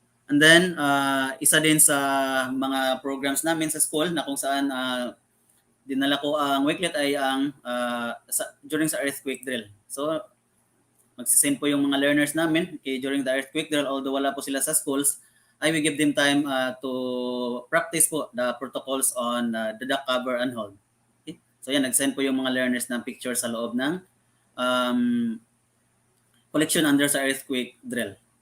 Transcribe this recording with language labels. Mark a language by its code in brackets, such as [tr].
[tl] And then, isa din sa mga programs namin sa school na kung saan dinala ko ang Wakelet ay ang during sa earthquake drill. [en] So, [tl] magsisend po yung mga learners namin [en] during the earthquake drill, although [tl] wala po sila sa [en] schools, I will give them time to practice po the protocols on the duck cover and hold. Okay? [tl] So yan, nag-send po yung mga learners ng picture sa loob ng collection under sa earthquake drill.